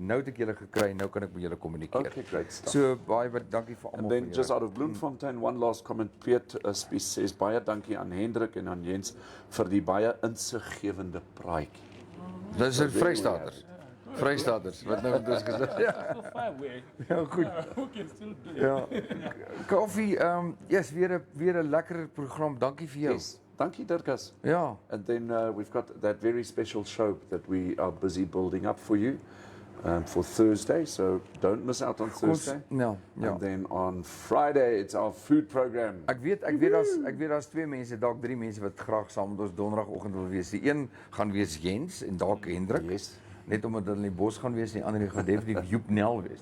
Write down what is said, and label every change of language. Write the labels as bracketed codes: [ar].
[af] Nou het ek julle gekry en nou kan ek met julle kommunikeer. [en] Okay, great stuff. [af] So baie dankie vir almal. [en] And then just out of Bloemfontein, one last comment. [af] Piet Spies says baie dankie aan Hendrik en aan Jens vir die baie insiggewende praatjie. Dis die Vrystaaters. Vrystaaters wat nou dus gesê. Ja. [en] So far away. [af] Ja, goed. [en] Who can still do it? [af] Ja. Kaufeee, yes, weer 'n lekker program. Dankie vir jou. Yes. Dankie Dirkas. Ja. [en] And then we've got that very special show that we are busy building up for you for Thursday. So don't miss out on Thursday. [af] Ja. [en] And then on Friday, it's our food program. [af] Ek weet daar's twee mense, dalk drie mense wat graag saam met ons donderdagoggend wil wees. Die een gaan wees Jens en dalk Hendrik. [en] Yes. [af] Net omdat hulle in die bos gaan wees en die ander gaan definitief Joep Nel wees.